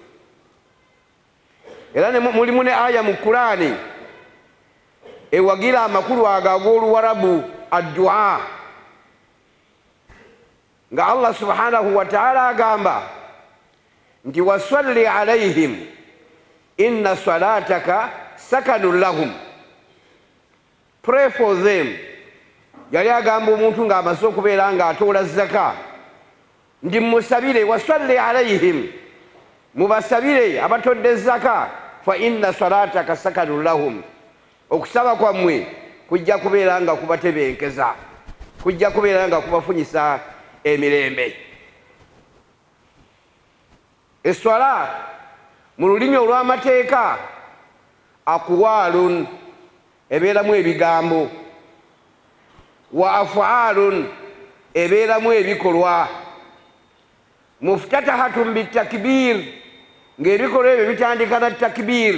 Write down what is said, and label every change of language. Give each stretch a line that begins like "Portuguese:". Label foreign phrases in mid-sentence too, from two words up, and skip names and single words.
Ganda: Era mulimu ne aya mu Qur'ani ewagira amakulu ago ag'Oluwarabu addu'a, nga
Arabic: الله سبحانه وتعالى
Ganda: agamba nti
Arabic: وصل عليهم إن صلاتك سكن لهم.
English: Pray for them.
Ganda: Yali agamba omuntu ng'amaze okubeera ng'atoola zaka ndi musabire,
Arabic: وصل عليهم,
Ganda: mubasabire abatodde zaka,
Arabic: فإن صلاتك سكن لهم.
Ganda: Okusaba kwammwe kujja kubeera nga kubatebenkeza, kujja kubeera nga kubafunyisa emirembe. Eswala mu lulimi olw'amateeka aqwalun, ebeeramu ebigambo,
Arabic: وأفعال,
Ganda: ebeeramu ebikolwa,
Arabic: مفتتحة بالتكبير,
Ganda: ng'ebikolwa ebyo bitandika na takbir.